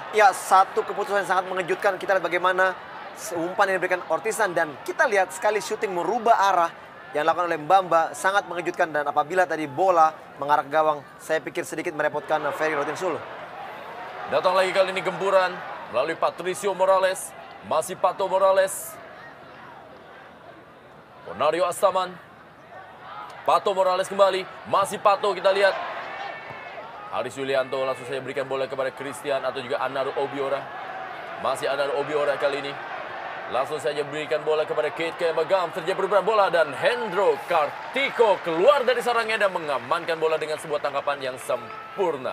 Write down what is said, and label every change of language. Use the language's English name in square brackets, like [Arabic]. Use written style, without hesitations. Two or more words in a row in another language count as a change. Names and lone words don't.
[Indonesian] Ya, satu keputusan yang sangat mengejutkan. Kita lihat bagaimana umpan yang diberikan Ortizan dan kita lihat sekali syuting merubah arah yang dilakukan oleh Mbamba sangat mengejutkan dan apabila tadi bola mengarah ke gawang, saya pikir sedikit merepotkan Ferry Rotinsulu. Datang lagi kali ini gempuran melalui Patricio Morales. Masih Pato Morales. Ponario Astaman. Pato Morales kembali. Masih Pato kita lihat. Haris Yulianto langsung saja berikan bola kepada Christian atau juga Anaru Obiora. Masih Anaru Obiora kali ini. Langsung saja berikan bola kepada Kate Kayamagam. Terjadi perubahan bola dan Hendro Kartiko keluar dari sarangnya dan mengamankan bola dengan sebuah tangkapan yang sempurna.